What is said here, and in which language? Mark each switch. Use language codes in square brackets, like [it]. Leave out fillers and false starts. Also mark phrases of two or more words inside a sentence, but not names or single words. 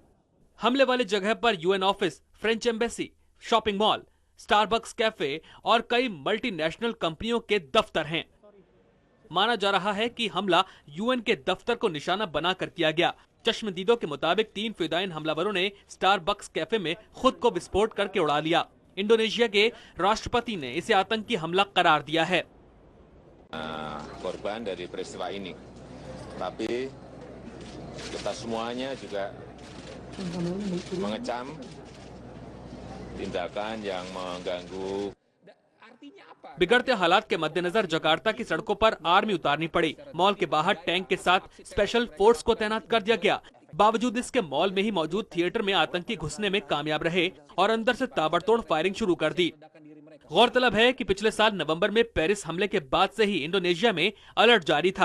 [hi] हमले वाली जगह पर [en] UN office, French embassy, shopping mall, [hi] स्टारबक्स कैफे और कई मल्टीनेशनल कंपनियों के दफ्तर हैं। माना जा रहा है कि हमला यूएन के दफ्तर को निशाना बनाकर किया गया। चश्मदीदों के मुताबिक 3 फिदायीन हमलावरों ने स्टारबक्स कैफे में खुद को विस्फोट करके उड़ा लिया। इंडोनेशिया के राष्ट्रपति ने इसे आतंकी हमला करार दिया है। [id] Korban dari peristiwa ini, tapi kita semuanya juga mengecam tindakan yang mengganggu। [hi] बिगड़ते हालात के मद्देनजर जकार्ता की सड़कों पर आर्मी उतारनी पड़ी। मॉल के बाहर टैंक के साथ [en] special force [hi] को तैनात कर दिया गया। बावजूद इसके मॉल में ही मौजूद थिएटर में आतंकी घुसने में कामयाब रहे और अंदर से ताबड़तोड़ फायरिंग शुरू कर दी। गौरतलब है कि पिछले साल नवंबर में पेरिस हमले के बाद से ही इंडोनेशिया में अलर्ट जारी था।